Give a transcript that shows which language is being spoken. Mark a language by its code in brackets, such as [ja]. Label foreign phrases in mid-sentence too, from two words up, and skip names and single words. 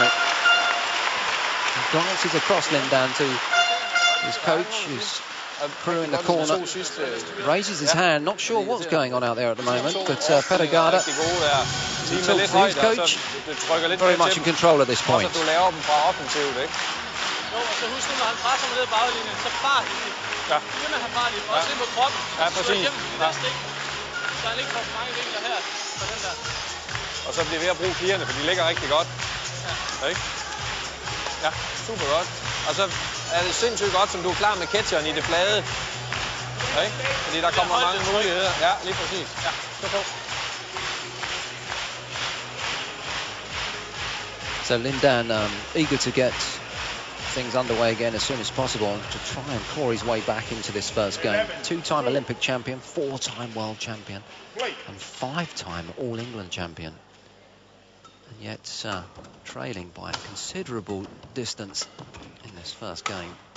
[en] He glances across Lindan to his coach, his crew in the corner, raises his hand, not sure what's going on out there at the moment, but Gade, as he talks to his coach, very much in control at this point. [da] Og så bliver ved at bruge pigerne, for de ligger rigtig godt. Ikke? Ja, super godt. Og så er det sindssygt godt, som du er klar med catcheren i det flade. Ikke? Fordi der kommer mange muligheder. Ja, lige præcis. Ja, stå på. [en] So Lindan eager to get things underway again as soon as possible and to try and claw his way back into this first game. 2-time Olympic champion, 4-time world champion, and 5-time All England champion. And yet trailing by a considerable distance in this first game.